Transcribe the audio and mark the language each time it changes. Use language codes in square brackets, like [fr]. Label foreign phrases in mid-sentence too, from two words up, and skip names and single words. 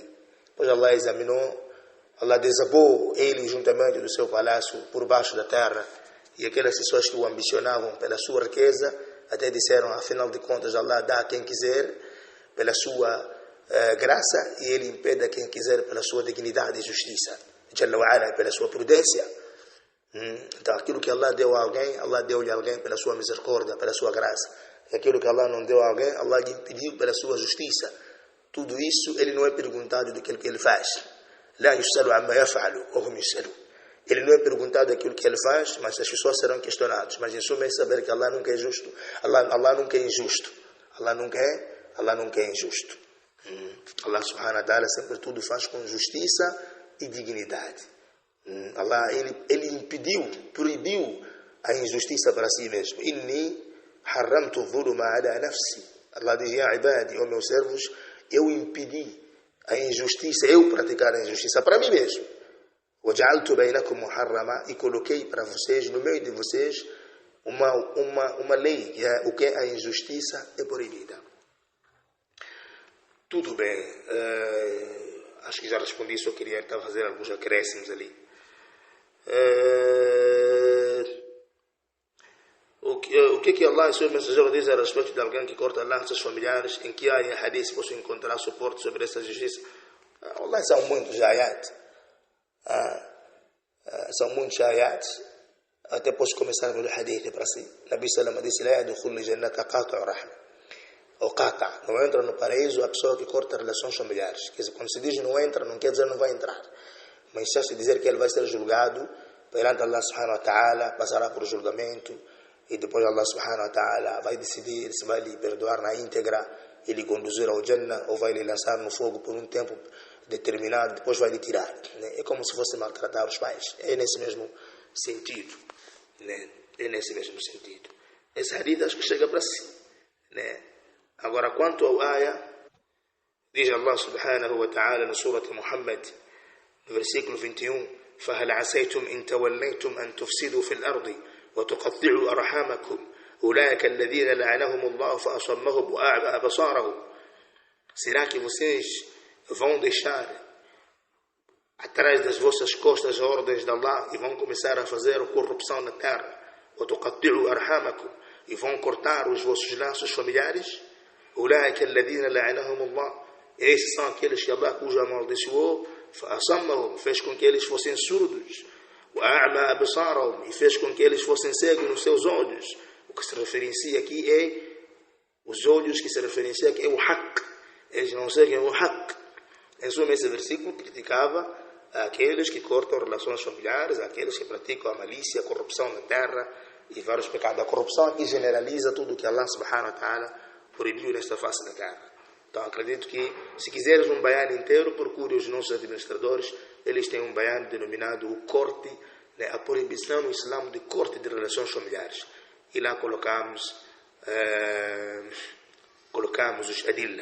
[pt] Depois Allah examinou, Allah desabou ele juntamente do seu palácio por baixo da terra, e aquelas pessoas que o ambicionavam pela sua riqueza, até disseram, afinal de contas, Allah dá a quem quiser pela sua graça e Ele impede a quem quiser pela sua dignidade e justiça. [ar] جل وعلا, [pt] pela sua prudência. Então, aquilo que Allah deu a alguém, Allah deu-lhe a alguém pela sua misericórdia, pela sua graça. E aquilo que Allah não deu a alguém, Allah lhe impediu pela sua justiça. Tudo isso, ele não é perguntado daquilo que ele faz. [ar] لا يسأل عما يفعل وهم يسألون. [pt] Ele não é perguntado daquilo que ele faz, mas as pessoas serão questionadas. Mas em suma é saber que Allah nunca é justo. Allah nunca é injusto. Allah nunca é injusto. Allah [ar] سبحانه وتعالى [pt] sempre tudo faz com justiça e dignidade. Allah, ele impediu, proibiu a injustiça para si mesmo. [ar] إني حرمت الظلم على نفسي. Allah diz, يا عبادي, [pt] ó meus servos, eu impedi a injustiça, eu praticar a injustiça para mim mesmo. [ar] وَجَعَلْتُ بَيْنَكُمْ مُحَرَّمًا, [pt] e coloquei para vocês, no meio de vocês, uma lei, que é o que a injustiça é proibida. Tudo bem, acho que já respondi, só queria então fazer alguns acréscimos ali. O que Allah e seu mensageiro diz a respeito de alguém que corta laços familiares, em que área hadith posso encontrar suporte sobre essa justiça? Allah, são muitos ayat. São muitos ayats. Até posso começar pelo hadith para si. Nabi Salama disse, [ar] لا يدخل الجنة قاطع رحم. [pt] Ou qata', não entra no paraíso a pessoa que corta relações familiares. Quer dizer, quando se diz não entra, não quer dizer não vai entrar. Mas se dizer que ele vai ser julgado perante Allah [ar] سبحانه وتعالى, [pt] passará por julgamento, e depois Allah [ar] سبحانه وتعالى [pt] vai decidir se vai lhe perdoar na íntegra e lhe conduzir ao Jannah, ou vai lhe lançar no fogo por um tempo determinado, depois vai lhe tirar. É como se fosse maltratar os pais. É nesse mesmo sentido. É nesse mesmo sentido. Esse hadith acho que chega para si. Agora, quanto ao ayah, diz Allah [ar] سبحانه وتعالى [pt] na surah Muhammad, no versículo 21, [ar] فَهَلْ عَسَيْتُمْ إِن تَوَلَّيْتُمْ أَن تُفْسِدُوا فِي الْأَرْضِ وَتُقَطِّعُوا أَرْحَامَكُمْ أُولَٰئِكَ الَّذِينَ لَعَنَهُمُ اللَّهُ فَأَصَمَّهُمْ وَأَعْمَى أَبْصَارَهُمْ. [pt] Será que vocês vão deixar atrás das vossas costas ordens de Allah e vão começar a fazer corrupção na terra? [ar] وَتُقَطِّعُوا أَرْحَامَكُمْ, [pt] e vão cortar os vossos laços familiares? [ar] أُولَٰئِكَ الَّذِينَ لَعَنَهُمُ اللَّهُ, [pt] esses são aqueles que Allah cujo amaldiçoou, فَأَصَمَّهُمْ, fez com que eles fossem surdos, [ar] وَأَعْمَى أَبْصَارَهُمْ, [pt] e fez com que eles fossem cegos nos seus olhos. O que se referencia aqui é os olhos, que se referencia aqui é o haqq. Eles não seguem o haqq. Em suma, esse versículo criticava aqueles que cortam relações familiares, aqueles que praticam a malícia, a corrupção na terra e vários pecados. A corrupção aqui generaliza tudo o que Allah [ar] سبحانه وتعالى [pt] proibiu nesta face da terra. Então, acredito que, se quiseres um bayan inteiro, procure os nossos administradores. Eles têm um bayan denominado o corte, a proibição no Islã de corte de relações familiares. E lá colocamos os adilla.